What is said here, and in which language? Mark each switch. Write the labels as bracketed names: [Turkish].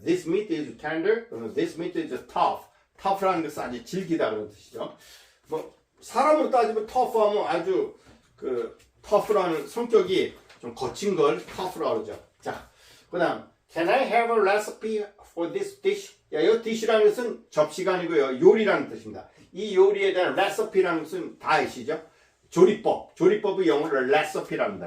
[English] This meat is tender, this meat is tough. [Korean] tough라는 것은 아주 질기다 그런 뜻이죠. 뭐 사람으로 따지면 tough하면 아주 tough라는 성격이 좀 거친 걸 tough라고 그러죠. [English] 자, 그다음 Can I have a recipe for this dish? [Korean] 야, 이 dish라는 것은 접시가 아니고요. 요리라는 뜻입니다. 이 요리에 대한 recipe라는 것은 다 아시죠? 조리법의 영어로 recipe랍니다.